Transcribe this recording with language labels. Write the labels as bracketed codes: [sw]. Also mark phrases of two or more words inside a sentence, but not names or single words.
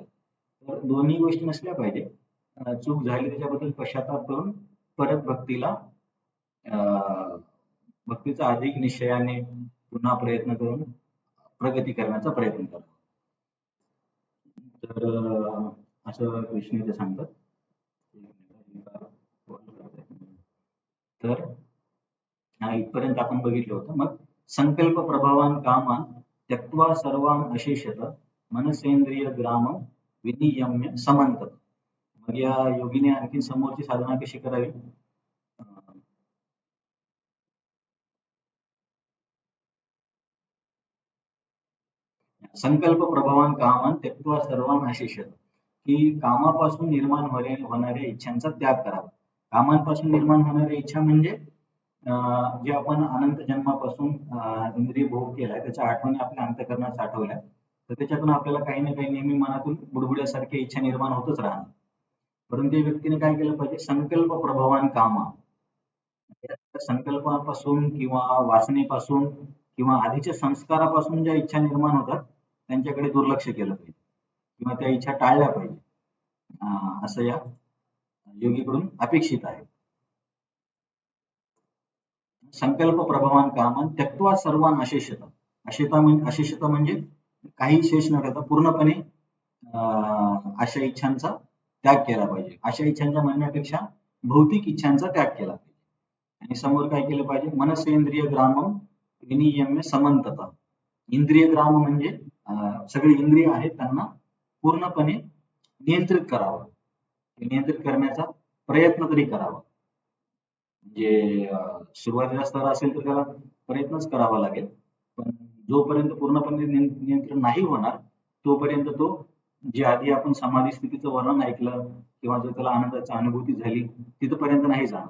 [mr] तर दोन्ही गोष्टी नसल्या पाहिजे. चूक झाली त्याच्याबद्दल पश्चाताप करून परत भक्तीचा अधिक निश्चयाने पुन्हा प्रयत्न करून प्रगती करण्याचा प्रयत्न करा. तर असं कृष्ण इथे सांगतात. तर इथपर्यंत आपण बघितलं होतं. मग [sa] संकल्प प्रभावान कामान त्यक्त्वा सर्वान अशेषत मनसेंद्रिय ग्राम विनियम्य समंतत. [mr] मग या योगीने आणखी समोरची साधना कशी करावी? [sa] संकल्प प्रभावान कामान त्यक्त्वा सर्वान अशेषत, [mr] की कामापासून निर्माण होणाऱ्या इच्छांचा त्याग करावा. कामांपासून निर्माण होणाऱ्या इच्छा म्हणजे जे आपण अनंत जन्मापासून इंद्रिय भोग केलाय त्याच्या आठवणी आपल्या अंतःकरणात साठवल्या, तर त्याच्यातून आपल्याला काही ना काही नेहमी मनातून बुडबुड्यासारख्या इच्छा निर्माण होतच राहणार. परंतु त्या व्यक्तीने काय केलं पाहिजे? [sa] संकल्प प्रभावान कामा, [mr] संकल्पापासून किंवा वासनेपासून किंवा आधीच्या संस्कारापासून ज्या इच्छा निर्माण होतात त्यांच्याकडे दुर्लक्ष केलं पाहिजे किंवा त्या इच्छा टाळल्या पाहिजे. असं या योगीकडून अपेक्षित आहे. [sa] संकल्प प्रभावान कामान त्यक्त्वा सर्वान अशेषत. [mr] अशेषता म्हणजे काही शेष न ठेवता पूर्णपणे अशा इच्छांचा त्याग केला पाहिजे. अशा इच्छांच्या म्हणण्यापेक्षा भौतिक इच्छांचा त्याग केला पाहिजे. आणि समोर काय केलं पाहिजे? [sa] मनसेंद्रिय ग्रामम विनियम्य समंतता. [mr] इंद्रिय ग्राम म्हणजे सगळी इंद्रिय आहेत त्यांना पूर्णपणे नियंत्रित करावं. नियंत्रित करण्याचा प्रयत्न तरी करावा. म्हणजे सुरुवातीचा स्तर असेल तर त्याला प्रयत्नच करावा लागेल. पण जोपर्यंत पूर्णपणे नियंत्रण नाही होणार तोपर्यंत तो जे आधी आपण समाधी स्थितीचं वर्णन ऐकलं किंवा जो त्याला आनंदाची अनुभूती झाली तिथपर्यंत नाही जाणार.